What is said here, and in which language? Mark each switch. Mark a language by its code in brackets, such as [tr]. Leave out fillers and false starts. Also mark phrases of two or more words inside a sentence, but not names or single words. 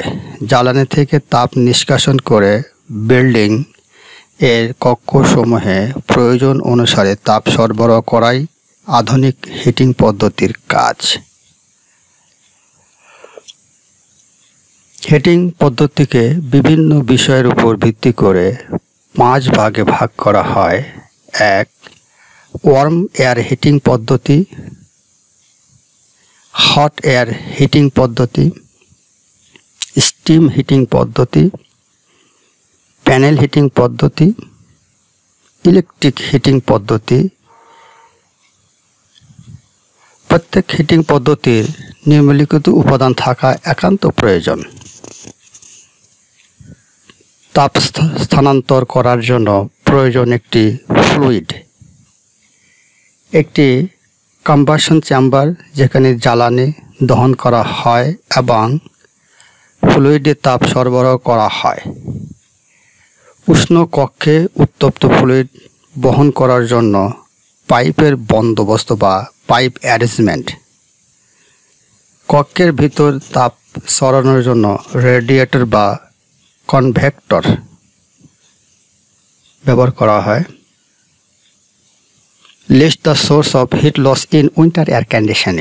[bn] জ্বালানি থেকে তাপ নিষ্কাশন করে বিল্ডিং এর কক্ষসমূহে প্রয়োজন অনুসারে তাপ সরবরাহ করাই আধুনিক হিটিং পদ্ধতির কাজ। হিটিং পদ্ধতিকে বিভিন্ন বিষয়ের উপর ভিত্তি করে 5 ভাগে ভাগ করা হয়। 1. [en] warm air heating [bn] পদ্ধতি, [en] hot air heating [bn] পদ্ধতি, [en] steam heating [bn] পদ্ধতি, [en] panel heating [bn] পদ্ধতি, [en] electric heating [bn] পদ্ধতি। প্রত্যেক হিটিং পদ্ধতির নিম্নলিখিত উপাদান থাকা একান্ত প্রয়োজন। তাপ স্থানান্তর করার জন্য প্রয়োজন একটি ফ্লুইড, একটি [en] combustion chamber [bn] যেখানে জ্বালানি দহন করা হয় এবং ফ্লুইডে তাপ সরবরাহ করা হয়। উষ্ণ কক্ষে উত্তপ্ত ফ্লুইড বহন করার জন্য পাইপের বন্দোবস্ত বা [en] pipe arrangement. [bn] কক্ষের ভিতর তাপ সরানোর জন্য রেডিয়েটর বা কনভেক্টর ব্যবহার করা হয়। [en] List the source of heat loss in winter air conditioning.